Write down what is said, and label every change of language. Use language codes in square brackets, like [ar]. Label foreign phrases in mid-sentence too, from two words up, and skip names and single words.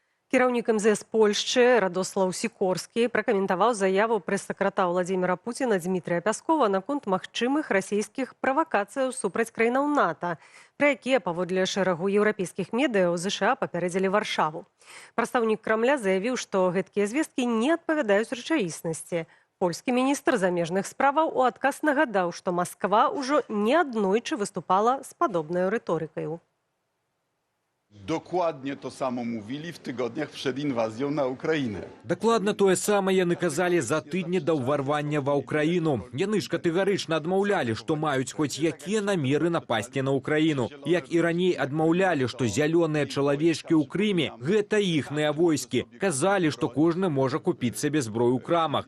[be] Кіраўнік МЗС Польшчы Радослаў Сікорскі пракаментаваў заяву прэс-сакратара Владзіміра Пуціна Дмітрія Пяскова наконт магчымых расійскіх правакацыяў супраць краінаў НАТО, пра якія, паводле шэрагу еўрапейскіх медыяў, ЗША папярэдзілі Варшаву. Прадстаўнік Крамля заявіў, што гэткія звесткі не адпавядаюць рэчаіснасці. Польскі міністр замежных справаў у адказ нагадаў, што Масква ўжо неаднойчы выступала з падобнай рыторыкай. [pl] Dokładnie to samo mówili w tygodniach przed inwazją na Ukrainę. [be] Дакладна тое самае яны казалі за тыдні да ўварвання ва ўкраіну. Яны ж катэгарычна адмаўлялі, што маюць хоць якія намеры напасці на Украіну. Як і раней адмаўлялі, што зялёныя чалавечкі ў Крыме – гэта іхныя войскі. Казалі, што кожны можа купіць сабе зброю ў крамах.